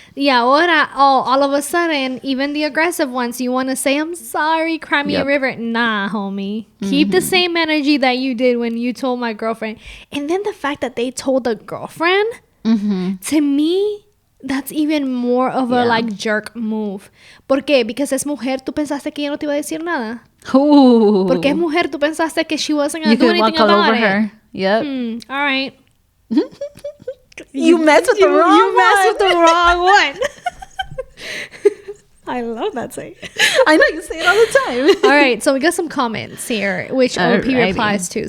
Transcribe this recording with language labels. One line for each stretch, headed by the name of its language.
English: Yeah,
Spanish: ahora,
English: all of a sudden, even the aggressive ones, you want to say, I'm sorry, cry me a river. Nah, homie. Keep the same energy that you did when you told my girlfriend. And then the fact that they told the girlfriend, to me, that's even more of a like jerk move.
Spanish: ¿Por qué?
English: Because
Spanish: es mujer, tú pensaste que ella no te iba a decir nada. Ooh. Porque es mujer, tú pensaste que
English: she wasn't going to do anything walk all about over it. her. Yep. All right. You messed with the wrong one. You messed with the wrong one. I love that saying. I know, you say it all the time. All right, so we got some comments here, which OP replies to.